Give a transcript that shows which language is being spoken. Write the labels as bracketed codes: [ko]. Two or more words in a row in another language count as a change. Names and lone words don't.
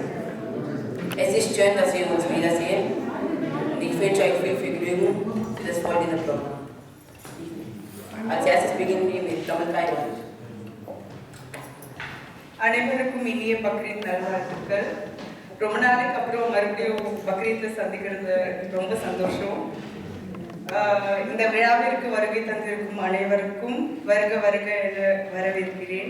[de] Es ist schön, dass wir uns wiedersehen und ich wünsche euch viel Vergnügen für das folgende Programm. Als erstes beginnen wir mit Tamil Thailand. [ta] அனைவருக்கும் இனிய பக்ரீத் நல்வாழ்த்துக்கள். ரொம்ப நாளைக்கு அப்புறம் மறுபடியும் பக்ரீத்தை சந்திக்கிறது ரொம்ப சந்தோஷம். இந்த விழாவிற்கு வருகை தந்திருக்கும் அனைவருக்கும் வருக வருக என வரவேற்கிறேன்.